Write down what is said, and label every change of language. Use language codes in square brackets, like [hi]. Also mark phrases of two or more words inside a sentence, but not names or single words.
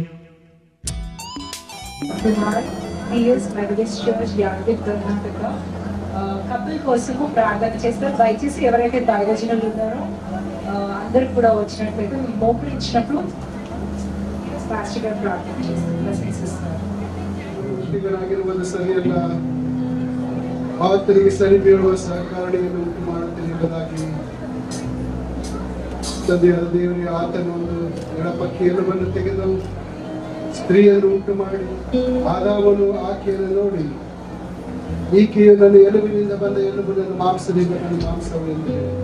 [te] కపుల్ కోసము ప్రార్థన చేస్తారు. దయచేసి ఎవరైతే దైవజనులు ఉన్నారో అందరూ కూడా వచ్చినట్లయితే మోకరించినప్పుడు పాస్టర్ గారు ప్రార్థన చేస్తారు. [kn] ಿಗರಾಗಿರುವುದು ಸರಿಯಲ್ಲ, ಆತನಿಗೆ ಸರಿ ಬೀಳುವ ಸಹಕಾರಿಯನ್ನು ಉಂಟು ಮಾಡುತ್ತಿರುವುದಾಗಿ ತಂದೆಯಾದ ದೇವರಿಗೆ ಆತನ ಒಂದು ಎಡಪಕ್ಕೆ ಎಲುಬನ್ನು ತೆಗೆದು ಸ್ತ್ರೀಯನ್ನು ಉಂಟು ಮಾಡಿ ಆದಾಮನು ಆಕೆಯನ್ನು ನೋಡಿ ಈಕೆಯು ನನ್ನ ಎಲುಬಿನಿಂದ ಬಂದ ಎಲುಬು, ನನ್ನ ಮಾಂಸದಿಂದ ನನ್ನ ಮಾಂಸವೆಂದು.